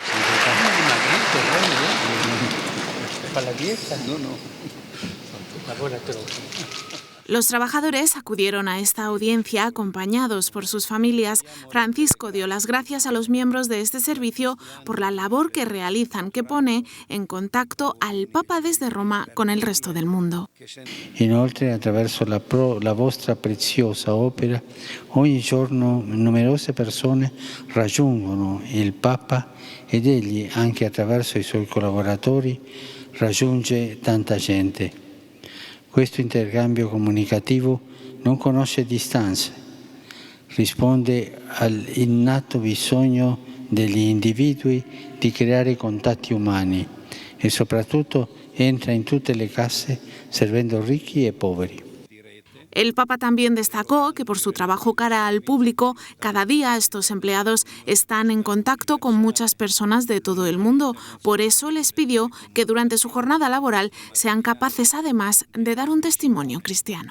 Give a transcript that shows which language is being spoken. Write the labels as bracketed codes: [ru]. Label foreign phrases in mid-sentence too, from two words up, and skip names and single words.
[es] Los trabajadores acudieron a esta audiencia acompañados por sus familias. Francisco dio las gracias a los miembros de este servicio por la labor que realizan, que pone en contacto al Papa desde Roma con el resto del mundo. [it] Inoltre, attraverso la vostra preziosa opera, ogni giorno numerose persone raggiungono il Papa ed egli, anche attraverso i suoi collaboratori, raggiunge tanta gente. Questo intercambio comunicativo non conosce distanze, risponde all'innato bisogno degli individui di creare contatti umani e soprattutto entra in tutte le case servendo ricchi e poveri. [es] El Papa también destacó que por su trabajo cara al público, cada día estos empleados están en contacto con muchas personas de todo el mundo. Por eso les pidió que durante su jornada laboral sean capaces además de dar un testimonio cristiano.